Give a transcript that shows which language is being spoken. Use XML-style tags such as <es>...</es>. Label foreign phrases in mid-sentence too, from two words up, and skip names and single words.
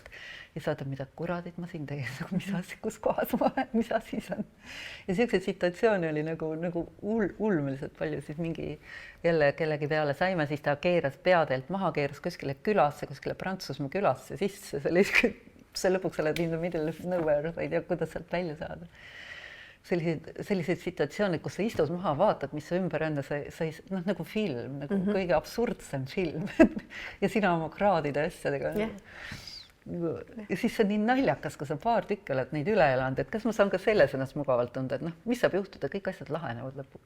<et>Ja sa vaatad, mida kuradit ma siin tegin, mis asi, kus kohas ma olen, mis asi see on. Ja selliseid situatsioone oli nagu ulmeliselt palju, siis mingi jälle kellegi peale saime, siis ta keeras peadeelt maha, keeras kuskile külasse, kuskile Prantsusmaa külasse sisse, see lõpuks oled</et> <en>in the middle of nowhere,</en> <et>ei tea, kuidas sealt välja saada. Selliseid situatsioone, kus sa istud maha, vaatad, mis sa ümber on, sa ei, nagu film, nagu kõige absurdsem film ja sina oma kraadide asjadega. Ja siis see on nii naljakas, kui sa paar tükki oled neid üle elanud, et kas ma saan ka selles ennast mugavalt tunda, et mis saab juhtuda, kõik asjad lahenevad lõpuks.</et>